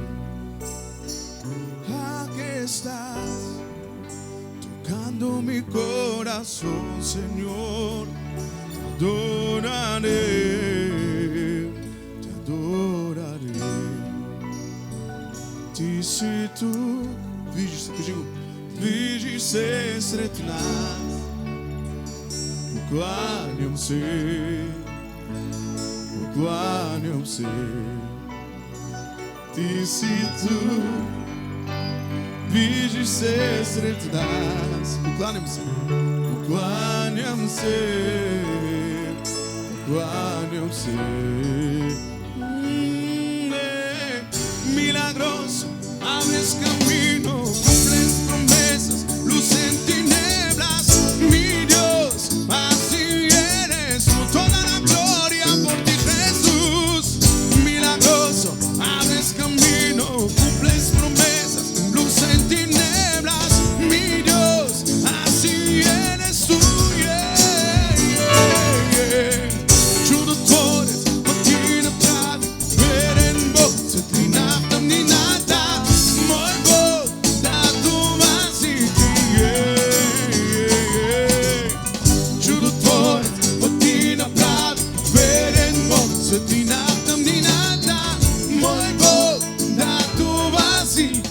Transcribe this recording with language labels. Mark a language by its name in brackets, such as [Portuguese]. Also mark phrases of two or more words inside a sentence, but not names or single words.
[Spanish] Aquí estás, tocando mi corazón, Señor, te adoraré, te adoraré. [Bulgarian] Ти си ту, движи се сред нас, покланям се, ти си тук, движиш се сред нас, покланям се, [Spanish] milagroso, abres camino, cumples promesas, luz en tinieblas, mi Dios, así eres tú, toda la gloria por ti, Jesús. Milagroso, abres camino, cumples promesas, luz en tinieblas, mi Dios, así eres tú. [Bulgarian] Чудотворец, ти направи верен Бог, светлина в тъмнината, мой Бог, да това си ти. Чудотворец, ти направи верен Бог, светлина в тъмнината, мой Бог, да това си.